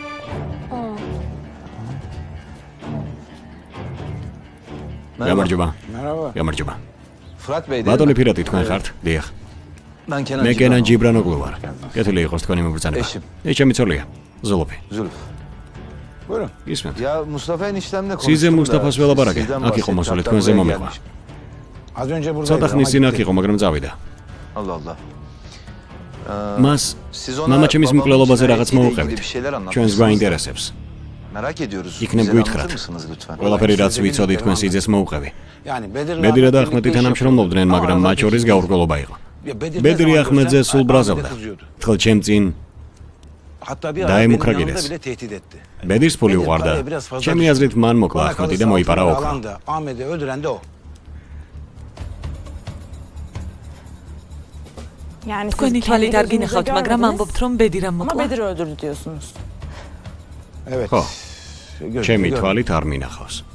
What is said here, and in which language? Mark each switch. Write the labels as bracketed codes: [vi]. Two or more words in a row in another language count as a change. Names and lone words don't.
[ka] გამარჯობა. [tr] მერაბა. [ka] გამარჯობა. [tr] Fırat Bey değil [ka] ბატონი [tr] mi? [ka] ფირატი თქვენ ხართ? დიახ. [tr] Ben Kenan [ka] მე კენან [tr] Cibranov. [ka] ჯიბრანოგლუ ვარ. კეთილი იყოს თქვენი მობრძანება. [tr] Eşim. [ka] ეს ჩემი ცოლია. ზოლოფი. [tr] Zülf. Buyurun. [ka] ისმენთ. [tr] Ya Mustafa eniştemle სიზე konuştum da [ka] მუსტაფას ველაპარაკე. [tr] sizden [ka] აქ იყო [tr] bahsetti, [ka] მოსული [tr] hatta [ka] თქვენზე [tr] buraya [ka] მომიყვა. [tr] gelmiş. Az önce buradaydı [ka] ცოტა [tr] ama [ka] ხნის წინ აქ [tr] gitti. [ka] იყო, მაგრამ წავიდა. [tr] Allah Allah. [ka] მას [tr] Siz ona [ka] მამა ჩემის [tr] babamın [ka] მკვლელობაზე რაღაც [tr] cinayetiyle [ka] მოუყევით. [tr] ilgili bir şeyler [ka] ჩვენს [tr] anlatmışsınız. [ka] გვაინტერესებს. [tr] Merak ediyoruz. [ka] იქნებ [tr] Bize [ka] გვითხრათ. [tr] anlatır mısınız lütfen? [ka] ყველაფერი რაც ვიცოდი თქვენ სიძეს მოუყევი. [tr] Yani Bedir'le [ka] ბედირა და [tr] Ahmet [ka] ახმეტი [tr] birlikte iş [ka] თანამშრომლობდნენ, [tr] yapıyordu. [ka] მაგრამ [tr] Ama [ka] მათ შორის [tr] aradaki- [ka] გაურკვევლობა იყო. [tr] Ya Bedir [ka] ბედრი [tr] ne zaman [ka] ახმეტზე [tr] görsen [ka] სულ [tr] Ahmet'e [ka] ბრაზობდა. [tr] kızıyordu. [ka] თხელ ჩემ წინ [tr] Hatta bir ara Daimukra benim yanımda gides. bile tehdit etti. [ka] ბედირს ფული [tr] Bedir [ka] უყვარდა. [tr] paraya biraz fazla [ka] ჩემი [tr] düştü. [ka] აზრით მან მოკლა [tr] Bana [ka] ახმეტი და [tr] kalırsa [ka] მოიპარა [tr] altın [ka] ოქრო. [tr] alanda Ahmet'i öldüren de o. Yani siz [ka] თქვენი [tr] kendi [ka] თვალით არ [tr] gözünüzle [ka] გინახავთ, მაგრამ [tr] görmediniz. [ka] ამბობთ რომ ბედირამ [tr] Ama [ka] მოკლა. [tr] Bedir öldürdü diyorsunuz. Evet. [ka] ხო, [tr] Gözümle [ka] ჩემი [tr] gördüm. [ka] თვალით არ მინახავს.